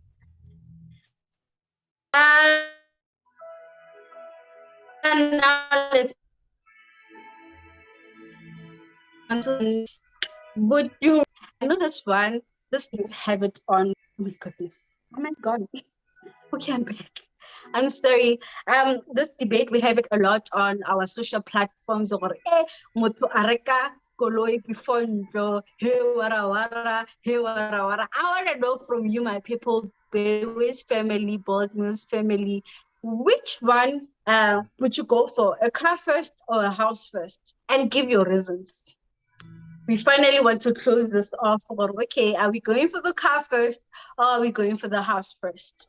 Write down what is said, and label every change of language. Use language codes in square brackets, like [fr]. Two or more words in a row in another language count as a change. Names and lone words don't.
[en] And now let's would you, I know this one, this thing have it on, oh my goodness, oh my God. Okay, I'm back. I'm sorry. This debate, we have it a lot on our social platforms. [tn] Motho a reka koloi before ntlo, hey wara wara, hey wara wara. [en] I want to know from you, my people, Bewiz family, Bold News family, which one would you go for, a car first or a house first? And give your reasons. We finally want to close this off. Okay, are we going for the car first or are we going for the house first?